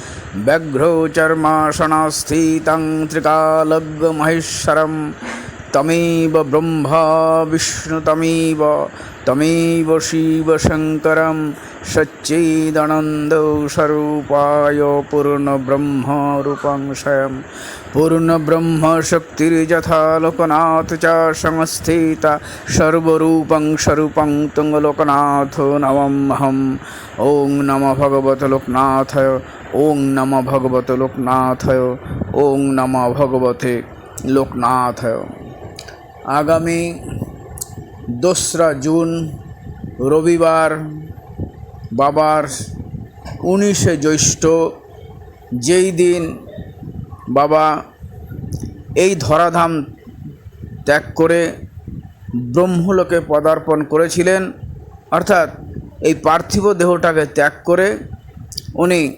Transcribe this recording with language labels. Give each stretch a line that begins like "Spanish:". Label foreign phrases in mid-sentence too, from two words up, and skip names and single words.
Sanskrit: व्याघ्रचर्मासनस्थितं त्रिकालज्ञमहेश्वरं तमेव ब्रह्मा विष्णु तमेव शिवशङ्करं सच्चिदानन्दस्वरूपाय पूर्णब्रह्मरूपं स्वयं पूर्णब्रह्मशक्तिर्यथा लोकनाथ च संस्थिता सर्वरूपं स्वरूपं तं लोकनाथो नमहम्। ॐ नमो भगवते लोकनाथाय, ॐ नमो भगवते लोकनाथाय, ॐ नमो भगवते लोकनाथाय।
Bangla: आगामी 2রা জুন রবিবার বাবার 19শে জ্যৈষ্ঠ, যেই দিন বাবা এই ধরাধাম ত্যাগ করে ব্রহ্মলোকে পদার্পণ করেছিলেন, অর্থাৎ এই পার্থিব দেহটাকে ত্যাগ করে উনি